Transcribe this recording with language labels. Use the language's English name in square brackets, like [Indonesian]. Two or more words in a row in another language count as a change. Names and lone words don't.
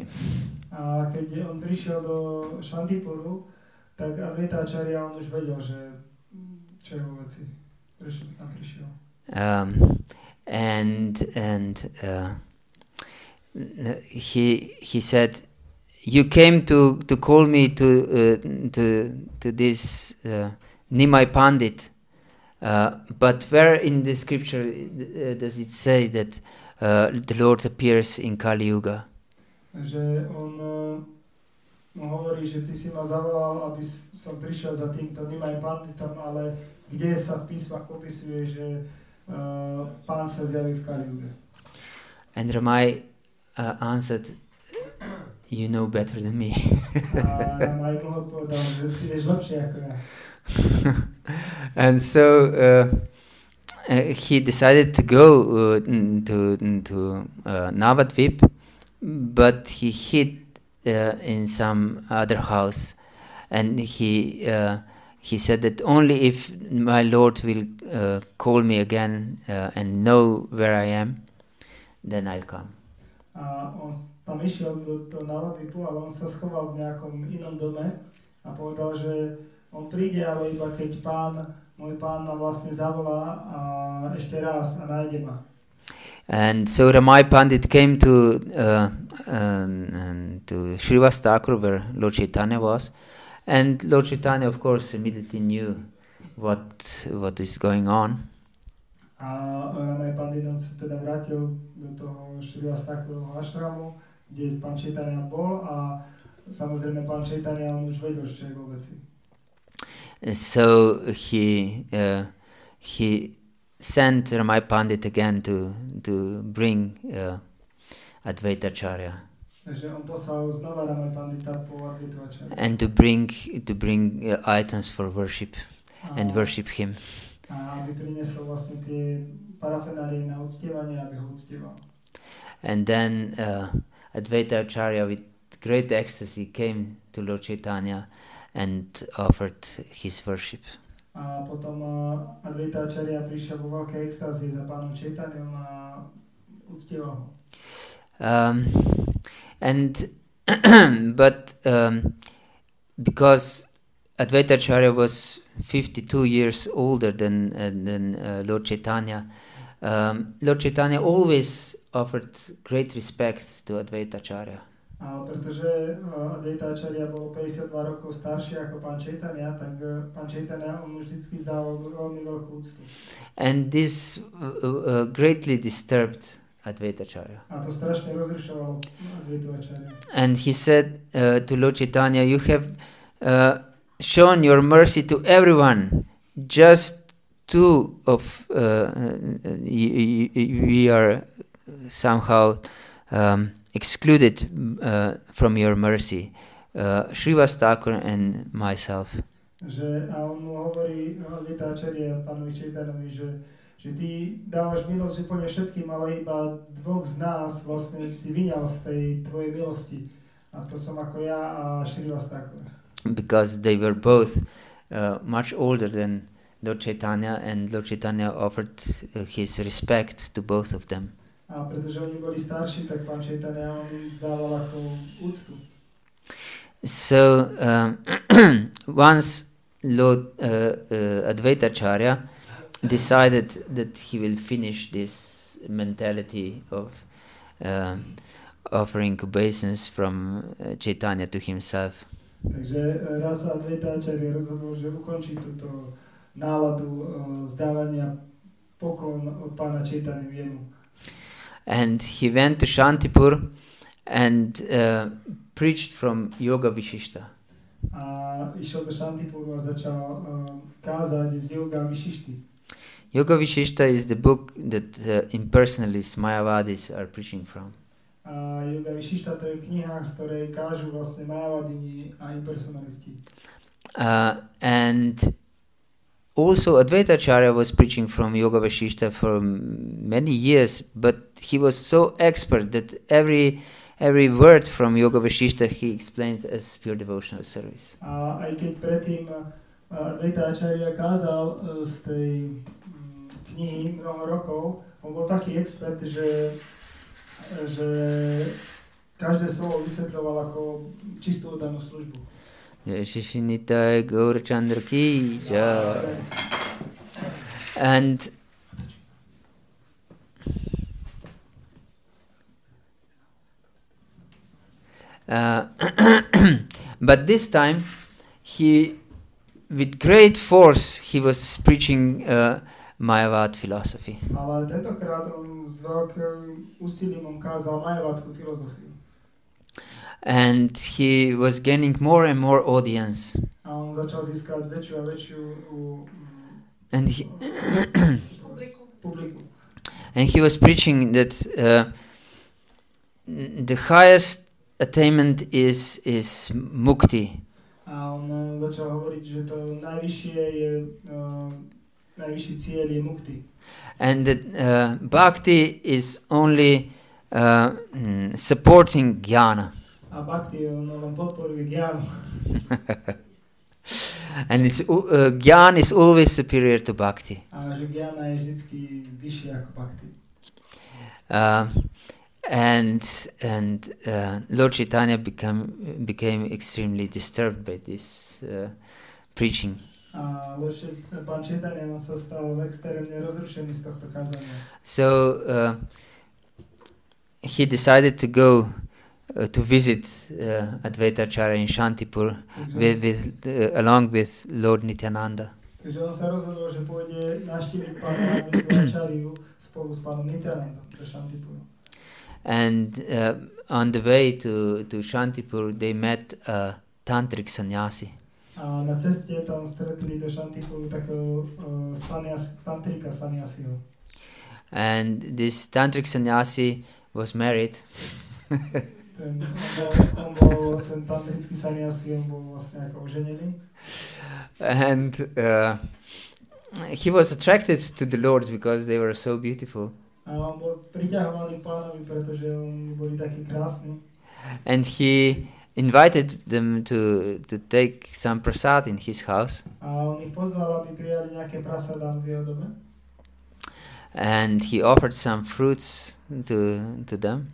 [Slovak] A keď on prišiel do Shantipuru, tak Advaita Acharya on už vedel, že čo je vo veci. Prečo tam prišiel. [English] He said, "You came to call me to this Nimai Pandit, but where in the scripture does it say that the Lord appears in Kali Yuga?" [Slovak] Že on mu hovorí, že ty si ma zavolal, aby som prišiel za týmto Nimai Panditom, ale kde sa v písmach popisuje, že Pán sa zjaví v Kali Yuge. [English] And Ramai answered, "You know better than me." [Slovak] A Ramai mu odpovedal, že ty vieš lepšie ako ja. [English] And so he decided to go to Navadvip, but he hid in some other house, and he said that only if my Lord will call me again and know where I am, then I'll come. [Slovak] A on tam išiel do Navadvipu, ale on sa schoval v nejakom inom dome a povedal, že on príde, ale iba keď môj pán ma vlastne zavolá a ešte raz a nájde ma. [English] And so Ramai Pandit came to Sri Advaita Acarya, where Lord Chaitanya was, and Lord Chaitanya, of course, immediately knew what is going on. [Slovak] A Ramai Pandit sa teda vrátil do toho Sri Advaita Acarya ashramu, kde pán Chaitanya bol, a samozrejme pán Chaitanya on už vedel, čo je vo veci. [English] So he sent Ramai Pandit again to bring Advaita Acharya. [Slovak] Takže on poslal znova Ramai Pandita po Advaitu Acharya. [English] And to bring items for worship and worship him. [Slovak] A aby priniesol vlastne tie parafenálie na uctievanie, aby ho uctieval. [English] And then Advaita Acharya, with great ecstasy, came to Lord Chaitanya and offered his worship. [Slovak] A potom Advaita Acharya prišiel vo veľkej extázi za pánom Chaitanyom a uctieval ho. [English] But because Advaita Acharya was 52 years older than Lord Chaitanya, Lord Chaitanya always offered great respect to Advaita Acharya. [Slovak] A pretože Advaita Acharya bol 52 rokov starší ako pán Chaitanya, tak pán Chaitanya mu vždycky zdával veľmi veľkú úctu. [English] And this greatly disturbed Advaita Acharya. [Slovak] A to strašne rozrušovalo Advaitu Acharya. [English] And he said to Lord Chaitanya, "You have shown your mercy to everyone. Just two of we are somehow excluded from your mercy, Sri Advaita Acarya and myself." [Slovak] Že, a on mu hovorí, Advaita Acharya pánovi Chaitanovi, že ty dávaš milosť úplne všetkým, ale iba dvoch z nás vlastne si vyňal z tej tvojej milosti. A to som ako ja a Sri Advaita Acarya. [English] Because they were both much older than Lord Chaitanya, and Lord Chaitanya offered his respect to both of them. [Slovak] A pretože oni boli starší, tak pán Chaitanya on im zdával ako úctu. [English] So once Lord Advaita Acharya decided that he will finish this mentality of offering obeisance from Chaitanya to himself. [Slovak] Takže raz sa Advaita Acharya rozhodol, že ukončí túto náladu vzdávania poklon od pána Chaitanya jemu. [English] And he went to Shantipur and preached from Yoga Vishishta. [Slovak] A išiel do Shantipuru a začal kázať z Yoga Vishišty. [English] Yoga Vishishta is the book that impersonalists, Mayavadis are preaching from. [Slovak] A Yoga Vishishta to je kniha, z ktorej kážu vlastne Mayavadini a impersonalisti. [English] And also Advaita Acarya was preaching from Yoga Vashishta for many years, but he was so expert that every word from Yoga Vashishta he explained as pure devotional service. [Slovak] A aj keď predtým Advaita Acarya kázal z tej knihy mnoho rokov, on bol taký expert, že každé slovo vysvetľoval ako čistú oddanú službu. [Hindi] Shishinitai Gaurachandra ki jai. [English] And but this time he, with great force, he was preaching Mayavad philosophy. [Slovak] Ale tentokrát on s veľkým úsilím kázal Mayavadskú filozofiu. [English] And he was gaining more and more audience. [Slovak] A on začal získať väčšiu a väčšiu [English] And he [Slovak] publiku. [English] and he was preaching that the highest attainment is mukti. [Slovak] A on začal hovoriť, že to najvyššie je najvyšší cieľ je mukti. [English] And that bhakti is only supporting jnana. [Slovak] A bhakti on len podporuje gyanu. [English] And it's jnana is always superior to bhakti. [Slovak] A že gyana je vždycky vyššia ako bhakti. [English] And Lord Chaitanya became extremely disturbed by this preaching. [Slovak] A pán Chaitanya sa stal extrémne rozrušený z tohto kázania. [English] So he decided to go to visit Advaita Acarya in Shantipur along with Lord Nityananda. [Slovak] Takže on sa rozhodol, že pôjde navštíviť pána Advaitu Acaryu spolu s pánom Nityanandom do Shantipuru. [English] And on the way to Shantipur, they met a tantric sannyasi. [Slovak] A na ceste tam stretli do Shantipuru takého tantrika sannyasiho. [English] And this tantric sannyasi was married. [Slovak] Ten tantrický sannyasi, on bol vlastne ako oženený. [English] And he was attracted to the lords because they were so beautiful. [Slovak] A on bol priťahovaný pánovi, pretože oni boli takí krásni. [English] And he invited them to take some prasad in his house. [Slovak] A on ich pozval, aby prijali nejaké prasadám v jeho dome. [English] And he offered some fruits to them.